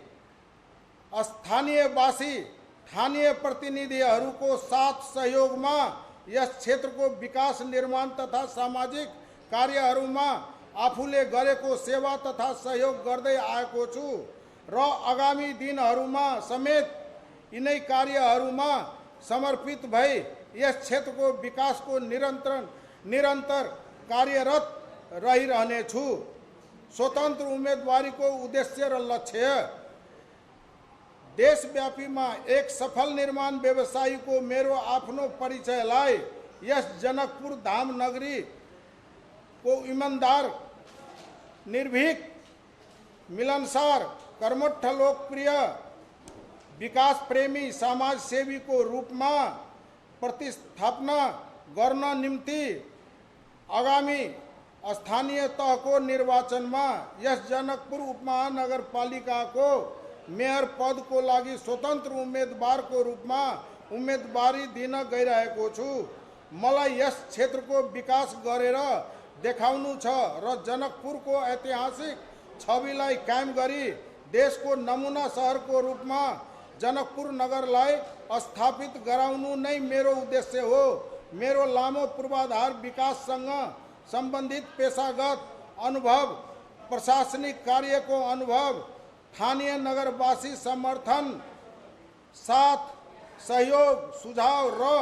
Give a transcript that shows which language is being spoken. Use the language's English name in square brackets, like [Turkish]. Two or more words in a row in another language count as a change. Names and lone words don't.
[Nepali] स्थानीयवासी स्थानीय प्रतिनिधिहरू को साथ सहयोग में यस क्षेत्र को विकास निर्माण तथा सामाजिक कार्यहरू में आफूले गरेको सेवा तथा सहयोग गर्दै आएको छु र आगामी दिनहरूमा समेत यिनै कार्यहरूमा समर्पित भई यस क्षेत्र को विकास को निरंतर कार्यरत रहिरहने छु। स्वतंत्र उम्मीदवारी को उद्देश्य र लक्ष्य देशव्यापी में एक सफल निर्माण व्यवसायी को मेरो आफ्नो परिचयलाई यस जनकपुर धाम नगरी को ईमानदार निर्भीक मिलनसार कर्मठ लोकप्रिय विकास प्रेमी समाज सेवी को रूप में प्रतिस्थापना गर्न निम्ति आगामी स्थानीय तह को निर्वाचन में यस जनकपुर उपमहानगरपालिका को मेयर पद को लागी स्वतंत्र उम्मीदवार को रूप में उम्मीदवारी दिन गइरहेको छु। मलाई यस क्षेत्र को विकास गरेर देखाउनु छ र जनकपुर को ऐतिहासिक छविलाई कायम गरी देश को नमूना शहर को रूप में जनकपुर नगरलाई स्थापित गराउनु नै मेरो उद्देश्य हो। मेरो लामो पूर्वाधार विकाससँग संबंधित पेशागत अनुभव प्रशासनिक कार्य को अनुभव स्थानीय नगरवासी समर्थन साथ सहयोग सुझाव र